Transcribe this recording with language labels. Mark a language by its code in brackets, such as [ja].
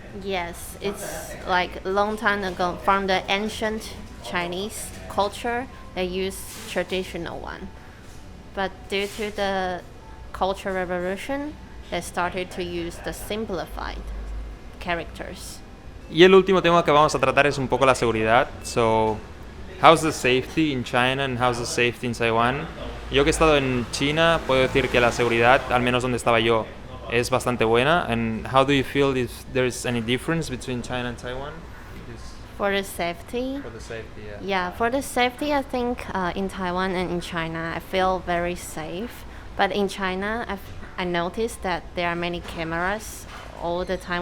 [en] Yes, it's like a long time ago from the ancient Chinese culture, they use traditional one. But due to the Cultural Revolution, they started to use the simplified characters. [es] Y el último tema que vamos a tratar es un poco la seguridad. [en] So, how's the safety in China and how's the safety in Taiwan? [es] Yo que he estado en China, puedo decir que la seguridad, al menos donde estaba yo, es bastante buena. [en] And how do you feel if there's any difference between China and Taiwan? For the safety? For the safety, yeah. Yeah, for the safety, I think in Taiwan and in China, I feel very safe. But in China, I noticed that there are many cameras all the time.